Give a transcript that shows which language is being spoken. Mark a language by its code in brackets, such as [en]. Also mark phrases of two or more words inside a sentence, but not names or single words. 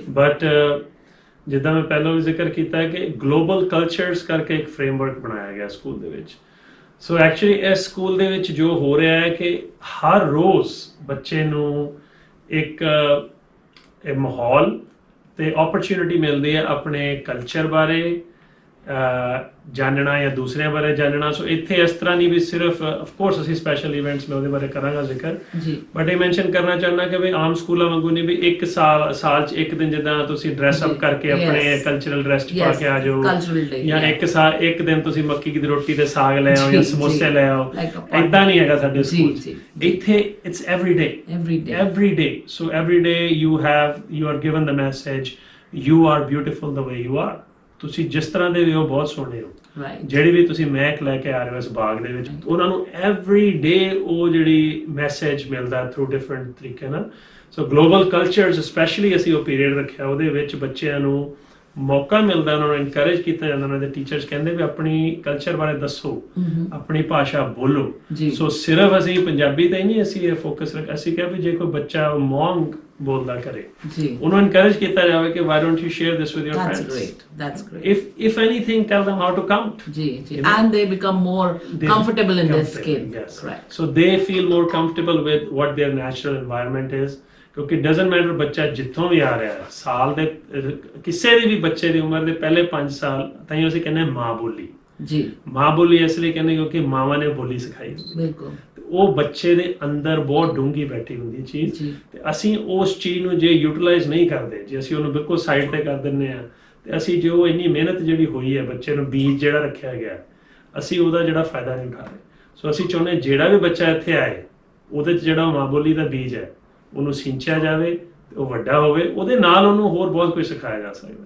[pa] ਬਟ ਜਿੱਦਾਂ ਮੈਂ ਪਹਿਲਾਂ ਵੀ ਜ਼ਿਕਰ ਕੀਤਾ ਹੈ ਕਿ [en] global cultures [pa] ਕਰਕੇ ਇੱਕ ਫਰੇਮਵਰਕ ਬਣਾਇਆ ਗਿਆ ਸਕੂਲ ਦੇ ਵਿੱਚ [en] so actually [pa] ਇਸ ਸਕੂਲ ਦੇ ਵਿੱਚ ਜੋ ਹੋ ਰਿਹਾ ਹੈ ਕਿ ਹਰ ਰੋਜ਼ ਬੱਚੇ ਨੂੰ ਇੱਕ ਮਾਹੌਲ ਤੇ ਓਪਰਚ्युनिटी ਮਿਲਦੀ ਹੈ ਆਪਣੇ ਕਲਚਰ ਬਾਰੇ ਜਾਣਨਾ ਜਾਂ ਦੂਸਰਿਆਂ ਬਾਰੇ ਜਾਣਨਾ ਸੋ ਇੱਥੇ ਇਸ ਤਰ੍ਹਾਂ ਨਹੀਂ ਵੀ ਸਿਰਫ [en] of course [pa] ਅਸੀਂ [en] special events [pa] ਮੈਂ ਉਹਦੇ ਬਾਰੇ ਕਰਾਂਗਾ ਜ਼ਿਕਰ ਜੀ ਬਟ ਇਹ ਮੈਂਸ਼ਨ ਕਰਨਾ ਚਾਹੁੰਦਾ ਕਿ ਵੀ ਆਮ ਸਕੂਲਾਂ ਵਾਂਗੂ ਨਹੀਂ ਵੀ ਇੱਕ ਸਾਲ 'ਚ ਇੱਕ ਦਿਨ ਜਿੱਦਾਂ ਤੁਸੀਂ [en] dress up [pa] ਜੀ, ਕਰਕੇ ਆਪਣੇ yes, [en] cultural dress [pa] 'ਚ ਪਾ ਕੇ ਆ ਜਾਓ [en] cultural day [pa] ਜਾਂ ਇੱਕ ਦਿਨ ਤੁਸੀਂ ਮੱਕੀ ਦੀ ਰੋਟੀ ਤੇ ਸਾਗ ਲੈ ਆਓ ਜੀ, ਜਾਂ ਜੀ, ਸਮੋਸੇ ਲੈ ਆਓ [en] like a party. [pa] ਇਦਾਂ ਨਹੀਂ ਹੈਗਾ ਸਾਡੇ ਜੀ, ਸਕੂਲ ਜੀ, 'ਚ ਇੱਥੇ [en] ਇਟਸ every day so every day you are given the message you are beautiful the way you are [pa] ਤੁਸੀਂ ਜਿਸ ਤਰ੍ਹਾਂ ਦੇ ਵੀ ਹੋ ਬਹੁਤ ਸੋਹਣੇ ਹੋ ਰਾਈਟ ਜਿਹੜੀ ਵੀ ਤੁਸੀਂ ਮਹਿਕ ਲੈ ਕੇ ਆ ਰਹੇ ਹੋ ਇਸ ਬਾਗ ਦੇ ਵਿੱਚ ਉਹਨਾਂ ਨੂੰ [en] every day [pa] ਉਹ ਜਿਹੜੀ ਮੈਸੇਜ ਮਿਲਦਾ [en] through different [pa] ਤਰੀਕੇ ਨਾਲ [en] so global cultures specially [pa] ਅਸੀਂ ਉਹ ਪੀਰੀਅਡ ਰੱਖਿਆ ਉਹਦੇ ਵਿੱਚ ਬੱਚਿਆਂ ਨੂੰ ਮੌਕਾ ਮਿਲਦਾ ਉਹਨਾਂ ਨੂੰ ਇਨਕਰੇਜ ਕੀਤਾ ਜਾਂਦਾ ਉਹਨਾਂ ਦੇ ਟੀਚਰਸ ਕਹਿੰਦੇ ਵੀ ਆਪਣੀ ਕਲਚਰ ਬਾਰੇ ਦੱਸੋ ਆਪਣੀ ਭਾਸ਼ਾ ਬੋਲੋ ਜੀ ਸੋ ਸਿਰਫ ਅਸੀਂ ਪੰਜਾਬੀ ਤੇ ਨਹੀਂ ਅਸੀਂ ਇਹ ਫੋਕਸ ਰੱਖ ਅਸੀਂ ਕਿਹਾ ਵੀ ਜੇ ਕੋਈ ਬੱਚਾ ਮੌਂਗ ਬੋਲਦਾ ਕਰੇ ਜੀ ਉਹਨੂੰ ਇਨਕਰੇਜ ਕੀਤਾ ਜਾਵੇ ਕਿ [en] why don't you share this with your friends that's great if anything tell them how to count [pa] ji ji [en] You know? and they become more They comfortable in their comfortable, skin yes. correct So they feel more comfortable with what their natural environment is [pa] ਕਿਉਂਕਿ [en] doesn't matter [pa] ਬੱਚਾ ਜਿੱਥੋਂ ਵੀ ਆ ਰਿਹਾ ਹੈ ਸਾਲ ਦੇ ਕਿਸੇ ਦੀ ਵੀ ਬੱਚੇ ਦੀ ਉਮਰ ਦੇ ਪਹਿਲੇ 5 ਸਾਲ ਤਾਈਂ ਅਸੀਂ ਕਹਿੰਦੇ ਮਾਂ ਬੋਲੀ ਜੀ ਮਾਂ ਬੋਲੀ ਇਸ ਲਈ ਕਹਿੰਦੇ ਕਿਉਂਕਿ ਮਾਵਾਂ ਨੇ ਬੋਲੀ ਸਿਖਾਈ ਹੁੰਦੀ ਹੈ। ਬਿਲਕੁਲ ਤੇ ਉਹ ਬੱਚੇ ਦੇ ਅੰਦਰ ਬਹੁਤ ਡੂੰਘੀ ਬੈਠੀ ਹੁੰਦੀ ਹੈ ਚੀਜ਼ ਜੀ ਤੇ ਅਸੀਂ ਉਸ ਚੀਜ਼ ਨੂੰ ਜੇ ਯੂਟਿਲਾਈਜ਼ ਨਹੀਂ ਕਰਦੇ ਜੇ ਅਸੀਂ ਉਹਨੂੰ ਬਿਲਕੁਲ ਸਾਈਡ ਤੇ ਕਰ ਦਿੰਦੇ ਆ ਤੇ ਅਸੀਂ ਜੋ ਇੰਨੀ ਮਿਹਨਤ ਜਿਹੜੀ ਹੋਈ ਹੈ ਬੱਚੇ ਨੂੰ ਬੀਜ ਜਿਹੜਾ ਰੱਖਿਆ ਗਿਆ ਅਸੀਂ ਉਹਦਾ ਜਿਹੜਾ ਫਾਇਦਾ ਨਹੀਂ ਉਠਾ ਰਹੇ ਸੋ ਅਸੀਂ ਚਾਹੁੰਦੇ ਜਿਹੜਾ ਵੀ ਬੱਚਾ ਇੱਥੇ ਆਏ ਉਹਦੇ 'ਚ ਜਿਹੜਾ ਮਾਂ ਬੋਲੀ ਦਾ ਬੀਜ ਹੈ ਉਹਨੂੰ ਸਿੰਚਿਆ ਜਾਵੇ ਤੇ ਉਹ ਵੱਡਾ ਹੋਵੇ ਉਹਦੇ ਨਾਲ ਉਹਨੂੰ ਹੋਰ ਬਹੁਤ ਕੁਝ ਸਿਖਾਇਆ ਜਾ ਸਕਦਾ